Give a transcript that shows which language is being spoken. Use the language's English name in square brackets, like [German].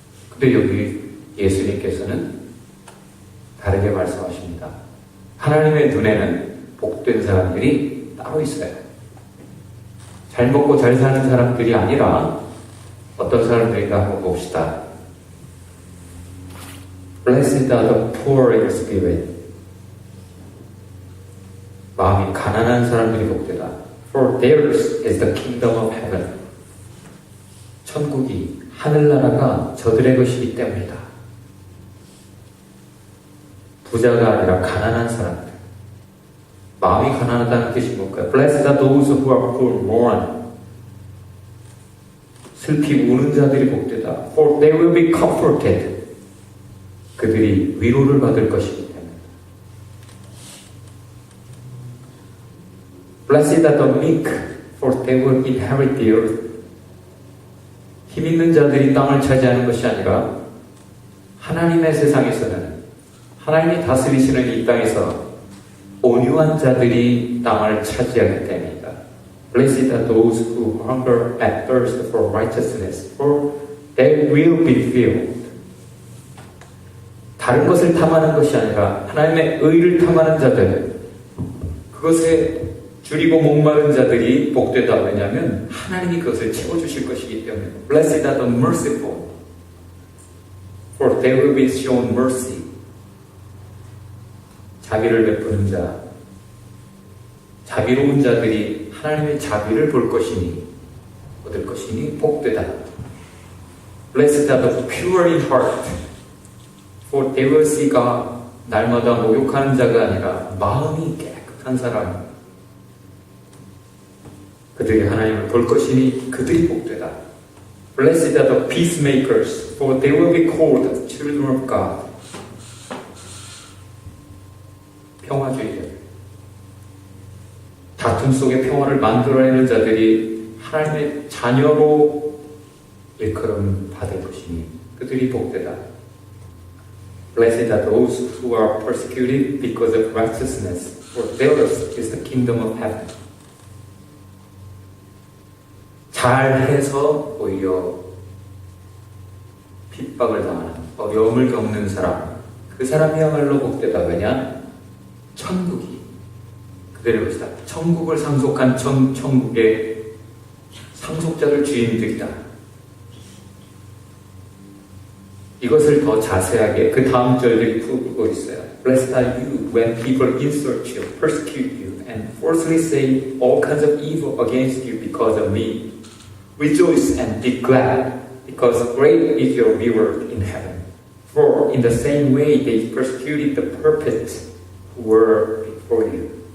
[Korean] 근데 여기 예수님께서는 다르게 말씀하십니다. 하나님의 눈에는 복된 사람들이 따로 있어요. 잘 먹고 잘 사는 사람들이 아니라 어떤 사람들인가 한번 봅시다. [English] Blessed are the poor in spirit. [Korean] 마음이 가난한 사람들이 복되다. [English] For theirs is the kingdom of heaven. [Korean] 천국이, 하늘나라가 저들의 것이기 때문이다. 부자가 아니라 가난한 사람들. 마음이 가난하다는 뜻이 뭘까요? [English] Blessed are those who are poor, mourn. [Korean] 슬피 우는 자들이 복되다. [English] For they will be comforted. [Korean] 그들이 위로를 받을 것이기 때문에. [English] Blessed are the meek, for they will inherit the earth. [Korean] 힘 있는 자들이 땅을 차지하는 것이 아니라 하나님의 세상에서는, 하나님이 다스리시는 이 땅에서 온유한 자들이 땅을 차지하기 때문이다. [English] Blessed are those who hunger and thirst for righteousness, for they will be filled. [Korean] 다른 것을 탐하는 것이 아니라 하나님의 의를 탐하는 자들, 그것에 줄이고 목마른 자들이 복되다. 왜냐하면 하나님이 그것을 채워주실 것이기 때문에. [English] Blessed are the merciful, for they will be shown mercy. [Korean] 자비를 베푸는 자, 자비로운 자들이 하나님의 자비를 볼 것이니, 얻을 것이니 복되다. [English] Blessed are the pure in heart, for they will see God. [Korean] 날마다 목욕하는 자가 아니라 마음이 깨끗한 사람, 그들이 하나님을 볼 것이니 그들이 복되다. [English] Blessed are the peacemakers, for they will be called children of God. [Korean] 평화주의자, 다툼 속에 평화를 만들어내는 자들이 하나님의 자녀로 일컬음 받을 것이니 그들이 복되다. [English] Blessed are those who are persecuted because of righteousness, for theirs is the kingdom of heaven. [Korean] 잘해서 오히려 핍박을 당하는, 어려움을 겪는 사람, 그 사람이야말로 복되다. 왜냐? 천국이 그들의 것이다. 천국을 상속한 천국의 상속자들 주인들이다. 이것을 더 자세하게 그 다음 절들이 풀고 있어요. [English] Blessed are you when people insult you, persecute you, and falsely say all kinds of evil against you because of me. Rejoice and be glad, because great is your reward in heaven. For in the same way they persecuted the prophets who were before you.